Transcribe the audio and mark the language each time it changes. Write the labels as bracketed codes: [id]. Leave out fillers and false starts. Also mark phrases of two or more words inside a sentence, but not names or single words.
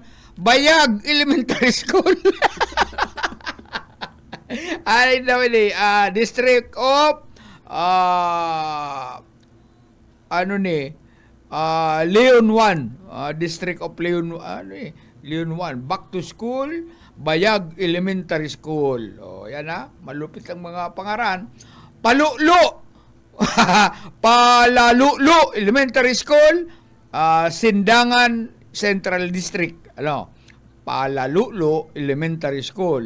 [bik] Bayag Elementary School. Ay daw ini District of Leon 1. District of Leon Leon 1. [en] Back to school, Bayag Elementary School. [bik] Yan malupit ang mga pangaran. Palulo. Palalulo Elementary School, Sindangan Central District. Palalulo Elementary School.